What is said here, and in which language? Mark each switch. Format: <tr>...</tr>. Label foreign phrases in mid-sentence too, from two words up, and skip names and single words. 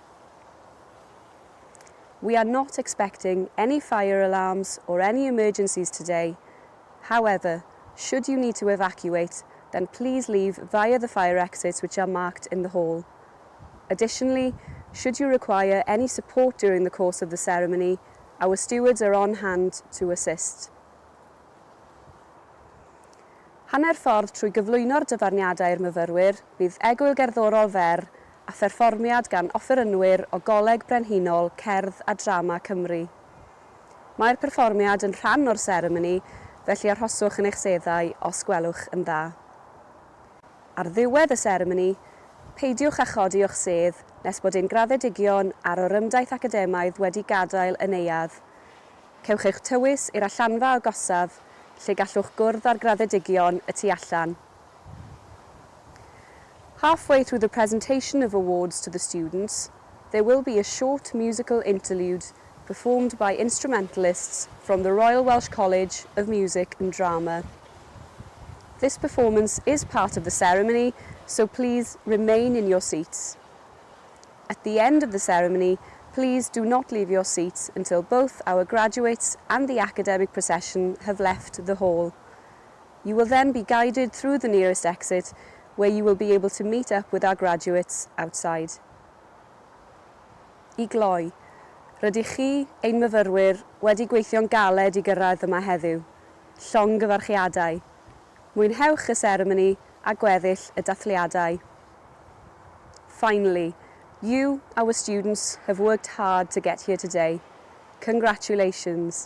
<en>We are not expecting any fire alarms or any emergencies today. However, should you need to evacuate, then please leave via the fire exits which are marked in the hall. Additionally, should you require any support during the course of the ceremony, our stewards are on hand to assist.</en> <cy>Hanner ffordd trwy gyflwyno'r dyfarniadau'r myfyrwyr, bydd egwyl gerddorol fer a pherfformiad gan offerynwyr o Goleg Brenhinol Cerdd a Drama Cymru. Mae'r perfformiad yn rhan o'r seremoni, felly arhoswch yn eich seddau os gwelwch yn dda. Ar ddiwedd y seremoni, peidiwch â chodi o'ch sedd nes bod ein graddedigion a'r orymdaith academaidd wedi gadael y neuadd. Cewch eich tywys i'r allanfa agosaf, lle gallwch gwrdd â'r graddedigion y tu allan.</cy> <en>Halfway through the presentation of awards to the students, there will be a short musical interlude performed by instrumentalists from the Royal Welsh College of Music and Drama. This performance is part of the ceremony, so please remain in your seats. At the end of the ceremony, please do not leave your seats until both our graduates and the academic procession have left the hall. You will then be guided through the nearest exit, where you will be able to meet up with our graduates outside.</en> <cy>I gloi, rydych chi, ein myfyrwyr, wedi gweithio'n galed i gyrraedd yma heddiw. Llongyfarchiadau. Mwynhewch y seremoni a gweddill y dathliadau.</cy> <en>Finally, you, our students, have worked hard to get here today. Congratulations.</en>